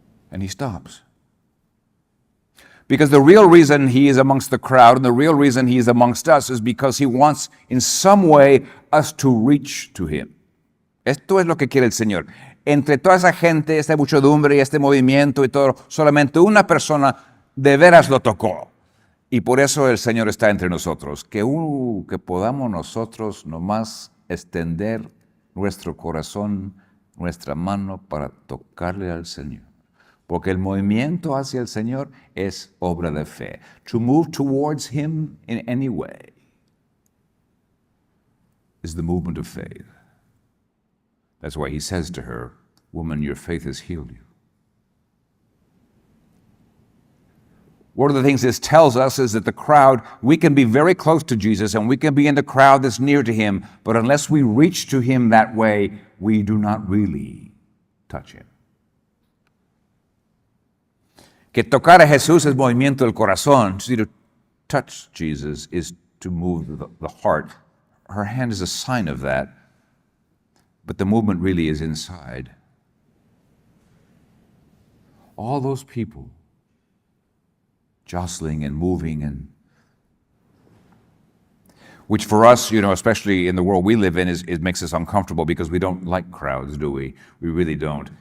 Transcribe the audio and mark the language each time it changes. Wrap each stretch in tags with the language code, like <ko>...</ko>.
<en>And he stops. Because the real reason he is amongst the crowd and the real reason he is amongst us is because he wants in some way us to reach to him.</en> <es>Esto es lo que quiere el Señor. entre toda esa gente, esta muchedumbre y este movimiento y todo, solamente una persona de veras lo tocó. Y por eso el Señor está entre nosotros. Que podamos nosotros nomás extender nuestro corazón, nuestra mano para tocarle al Señor. Porque el movimiento hacia el Señor es obra de fe.</es> <en>To move towards Him in any way is the movement of faith. That's why He says to her, "Woman, your faith has healed you." One of the things this tells us is that the crowd, we can be very close to Jesus and we can be in the crowd that's near to Him, but unless we reach to Him that way, we do not really touch Him.</en> <es>Que tocar a Jesús es movimiento del corazón.</es> <en>See, to touch Jesus is to move the heart. Her hand is a sign of that, but the movement really is inside. All those people jostling and moving, and which for us, especially in the world we live in, it makes us uncomfortable because we don't like crowds, do we? We really don't.</en>